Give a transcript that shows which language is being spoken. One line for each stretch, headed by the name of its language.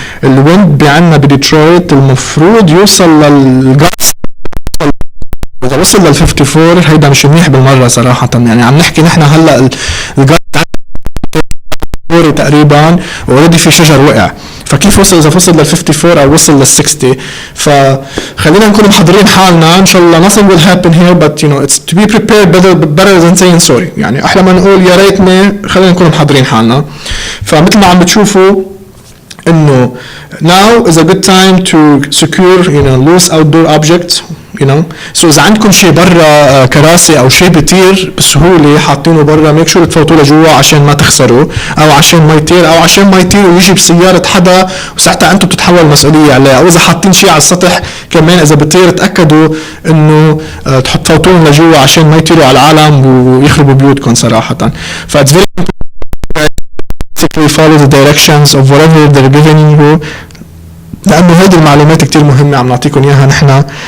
Arabic: الويند بعنا بديترويت المفروض يوصل للجاس، اذا وصل لل 54 هيدا مش منيح بالمره صراحه. يعني عم نحكي نحن هلا الجاس دوري تقريبا اوريدي في شجر وقع، فكيف وصل اذا وصل لل 54 او وصل لل 60؟ فخلينا نكون محضرين حالنا ان شاء الله.
English: nothing will happen here but you know it's to be prepared better than saying sorry.
Arabic: يعني احلى ما نقول يا ريتني، خلينا نكون محضرين حالنا. فمثل ما عم بتشوفوا انه
English: now is a good time to secure you know loose outdoor objects you know.
Arabic: so اذا عندكم شيء برا كراسي او شيء بيطير بسهوله حاطينه برا، ميك شور تفوتوا لجوا عشان ما تخسروا، او عشان ما يطير، او عشان ما يطير ويجي بسياره حدا وساعتها انتم بتتحملوا المسؤوليه عليه. او اذا حاطين شيء على السطح كمان اذا بيطير تاكدوا انه تفوتوهم لجوا عشان ما يطيروا على العالم ويخربوا بيوتكم صراحه.
English: ف it's very important follow the directions of whatever they're giving you،
Arabic: لأنه هذه المعلومات كتير مهمة عم نعطيكم إياها نحن.